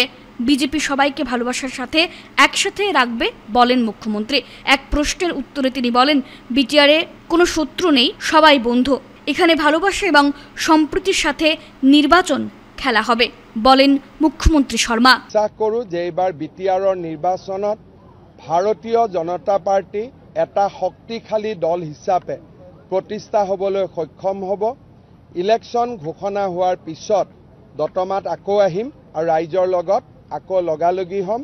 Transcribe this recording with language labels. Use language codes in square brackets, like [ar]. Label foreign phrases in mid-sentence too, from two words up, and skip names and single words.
[bn] বিজেপি সবাইকে ভালোবাসার সাথে একসাথে রাখবে বলেন মুখ্যমন্ত্রী। এক প্রশ্নের উত্তরে তিনি বলেন, বিটিআরে কোনো শত্রু নেই, সবাই বন্ধু। এখানে ভালোবাসা এবং সম্প্রীতির সাথে নির্বাচন খেলা হবে বলেন মুখ্যমন্ত্রী শর্মা। [as] আশা কৰোঁ যে এইবাৰ বিটিআৰৰ নিৰ্বাচনত ভাৰতীয় জনতা পাৰ্টি এটা শক্তিশালী দল হিচাপে প্ৰতিষ্ঠা হ'বলৈ সক্ষম হ'ব। ইলেকশ্যন ঘোষণা হোৱাৰ পিছত দতমাত আকৌ আহিম আৰু ৰাইজৰ লগত আকৌ লগালগি হ'ম।